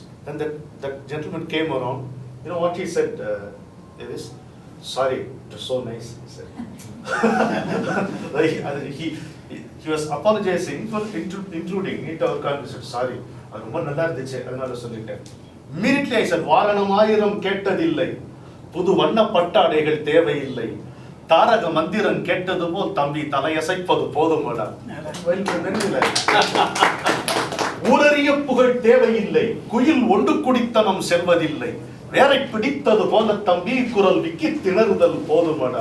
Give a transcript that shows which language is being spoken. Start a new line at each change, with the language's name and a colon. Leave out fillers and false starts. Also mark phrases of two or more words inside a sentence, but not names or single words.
English: And that gentleman came around. You know what he said, Davis? "Sorry, it was so nice," he said. he was apologizing for intruding into our conversation. "Sorry, immediately I said,
Tamil: "வாரணமாயிரம் கேட்டதில்லை, புது வண்ண பட்டாடைகள் தேவையில்லை, தாரக மந்திரம் கேட்டது போல் தம்பி தலையசைப்பது போதுமடா." ஊரறிய புகழ் தேவையில்லை, குயில் ஒன்று குடித்தனம் செல்வதில்லை, வேரை பிடித்தது போல தம்பி குரல் விக்கி திணறுதல் போதுமடா.